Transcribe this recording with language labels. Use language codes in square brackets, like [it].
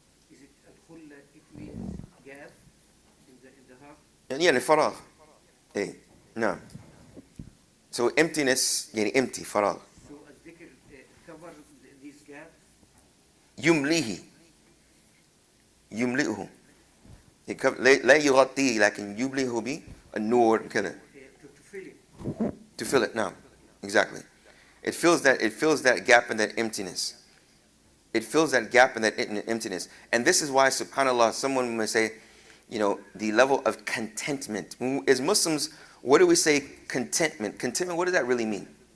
[en] Is it al-khulla if we gap in the heart? [ar] يعني فراغ. إيه نعم. [en] So emptiness يعني empty فراغ. So الذكر cover these gaps. [ar] يمليه. يملئه. لا يغطيه لكن يملئه به النور كذا. [en] To fill it. To fill it. No, exactly. It fills that gap and that emptiness. It fills that gap and that emptiness. And this is why, subhanAllah, someone may say, the level of contentment. As Muslims, what do we say contentment? Contentment, what does that really mean?